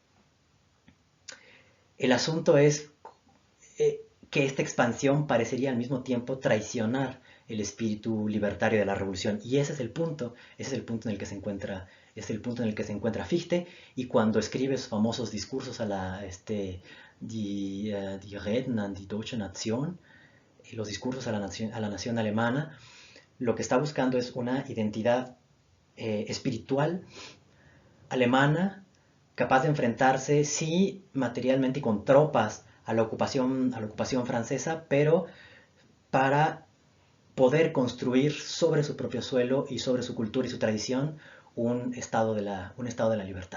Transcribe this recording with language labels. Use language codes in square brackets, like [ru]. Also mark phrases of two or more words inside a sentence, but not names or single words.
[es] El asunto es que esta expansión parecería al mismo tiempo traicionar el espíritu libertario de la revolución. Y ese es el punto en el que se encuentra, es el punto en el que se encuentra Fichte, y cuando escribe sus famosos discursos a [de] die Reden an die deutsche Nation, [es] los discursos a la nación alemana, lo que está buscando es una identidad espiritual alemana capaz de enfrentarse, sí, materialmente y con tropas a la ocupación francesa, pero para poder construir sobre su propio suelo y sobre su cultura y su tradición un estado de la libertad.